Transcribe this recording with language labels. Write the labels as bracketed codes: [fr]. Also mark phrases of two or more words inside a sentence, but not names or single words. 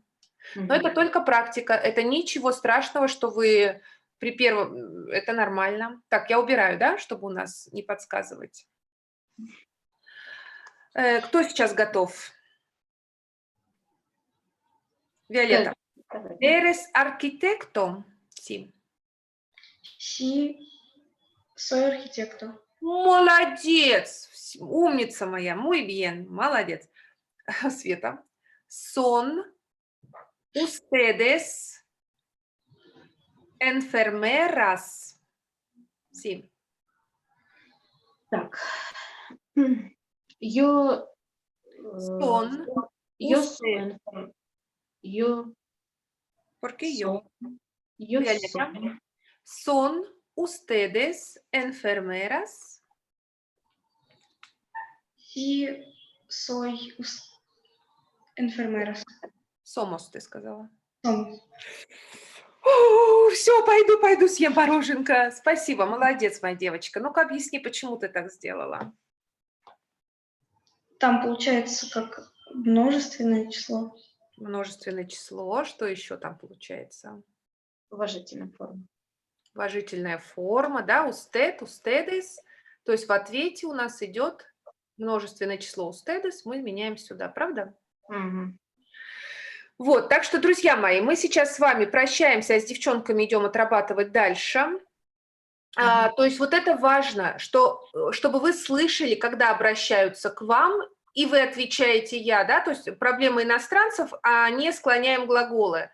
[ru] Но это только практика, это ничего страшного, что вы при первом, это нормально. Так, я убираю, да, чтобы у нас не подсказывать. Кто сейчас готов? Виолетта. [es] Eres arquitecto? Sí. sí, soy arquitecto. [ru] Молодец! Умница моя, [es] muy bien, [ru] молодец. Света. [es] Son ustedes enfermeras? Sí. Так. Yo Son soy. ¿Por qué yo? Yo Violeta. soy. ¿Son ustedes enfermeras? Sí, soy enfermeras. Somos, [ru] ты сказала. [es] Somos. [ru] Все, пойду съем мороженка. Спасибо, молодец, моя девочка. Ну-ка, объясни, почему ты так сделала. Там получается как множественное число. Множественное число. Что еще там получается? Уважительная форма. Уважительная форма, да, [es] usted, ustedes. [ru] То есть в ответе у нас идет множественное число ustedes, мы меняем сюда, правда? Вот, так что, друзья мои, мы сейчас с вами прощаемся, а с девчонками идем отрабатывать дальше. То есть вот это важно, чтобы вы слышали, когда обращаются к вам, и вы отвечаете «я», да, то есть проблема иностранцев, а не склоняем глаголы.